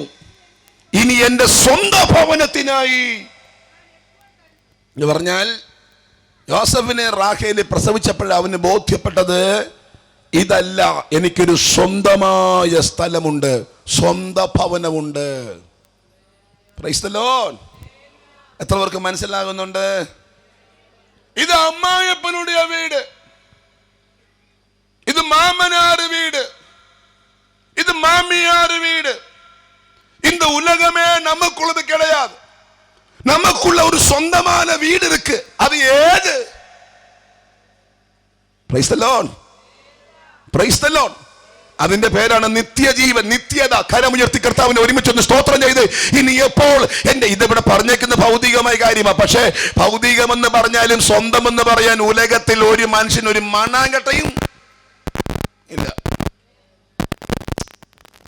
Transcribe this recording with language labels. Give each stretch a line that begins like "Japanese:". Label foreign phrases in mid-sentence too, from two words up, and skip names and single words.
Malayalam: ഇനി എന്റെ സ്വന്തം ഭവനത്തിനായി എന്ന് പറഞ്ഞാൽ, യോസഫിനെ റാഹേൽ പ്രസവിച്ചപ്പോൾ അവന് ബോധ്യപ്പെട്ടത്, ഇതല്ല, എനിക്കൊരു സ്വന്തമായ സ്ഥലമുണ്ട്, സ്വന്തം ഭവനമുണ്ട്.
English: Praise the Lord.
Malayalam: എത്ര പേർക്ക് മനസ്സിലാകുന്നുണ്ട്? ഇത് അമ്മായപ്പനുடைய വീട്, ഇത്
Tamil: மாமனார் வீடு,
Malayalam: ഇത്
Tamil: மாமியார் வீடு. இந்த உலகமே நமக்குள்ளது கிடையாது. நமக்குள்ள ஒரு சொந்தமான வீடு இருக்கு. அது ஏது?
English: Praise the Lord. Praise the Lord.
Malayalam: അതിന്റെ പേരാണ് നിത്യജീവൻ, നിത്യത. കരമുയർത്തി കർത്താവിനെ ഒരുമിച്ചൊന്ന് സ്തോത്രം ചെയ്ത്, ഇനി എപ്പോൾ എന്റെ ഇതിവിടെ പറഞ്ഞേക്കുന്ന ഭൗതികമായ കാര്യമാണ്. പക്ഷേ ഭൗതികമെന്ന് പറഞ്ഞാലും സ്വന്തമെന്ന് പറയാൻ ഉലകത്തിൽ ഒരു മനുഷ്യൻ ഒരു മണ്ണാങ്കട്ടയും ഇല്ല.